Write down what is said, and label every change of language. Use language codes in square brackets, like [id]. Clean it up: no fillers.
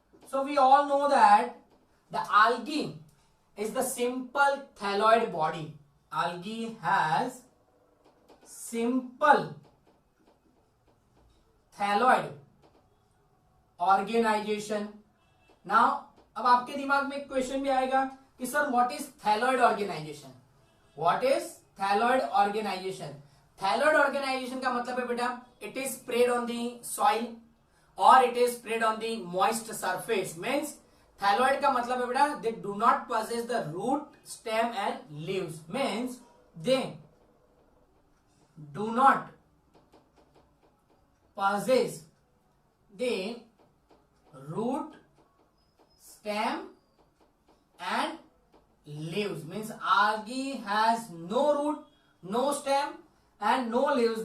[en] So we all know that the algae is the simple thalloid body. Algae has simple thalloid organization. [hi] Now अब आपके दिमाग में एक question भी आएगा कि sir [en] What is thalloid organisation. What is thalloid organisation? [hi] Thalloid organisation का मतलब है बेटा, [en] It is spread on the soil और it is spread on the moist surface. Means [hi] thalloid का मतलब है बेटा, [en] They do not possess the root, stem and leaves. Means they do not possess the root, stem and leaves. Means algae has no root, no stem and no leaves.